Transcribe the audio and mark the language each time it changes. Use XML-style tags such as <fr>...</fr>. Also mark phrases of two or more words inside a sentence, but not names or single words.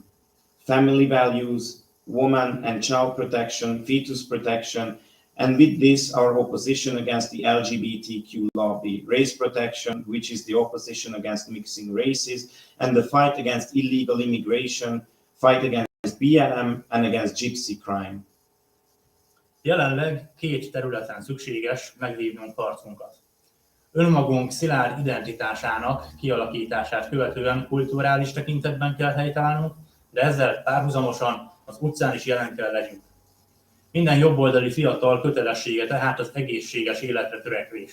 <en>Family values, woman and child protection, fetus protection, and with this, our opposition against the LGBTQ lobby, race protection, which is the opposition against mixing races, and the fight against illegal immigration, fight against BLM, and against gypsy crime.</en> <hu>Jelenleg 2 területen szükséges megvívnunk harcunkat. Önmagunk szilárd identitásának kialakítását követően kulturális tekintetben kell helytállnunk, de ezzel párhuzamosan az utcán is jelen kell legyünk. Minden jobboldali fiatal kötelessége tehát az egészséges életre törekvés.</hu>